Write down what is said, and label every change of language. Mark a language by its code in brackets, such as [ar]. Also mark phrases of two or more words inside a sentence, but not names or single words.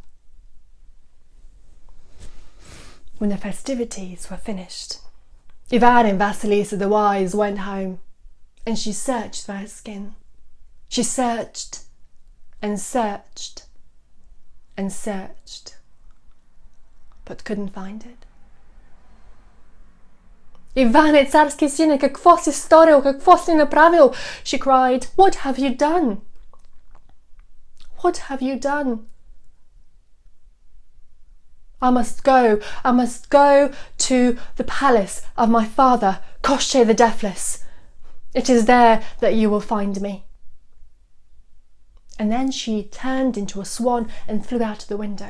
[en] When the festivities were finished, Ivan and Vasilisa the Wise went home, and she searched for her skin. She searched and searched and searched, but couldn't find it. [bg] Иване, царски сине, какво си сторил, какво си направил? [en] She cried, what have you done? What have you done? I must go to the palace of my father, Koshchei the Deathless. It is there that you will find me." And then she turned into a swan and flew out of the window.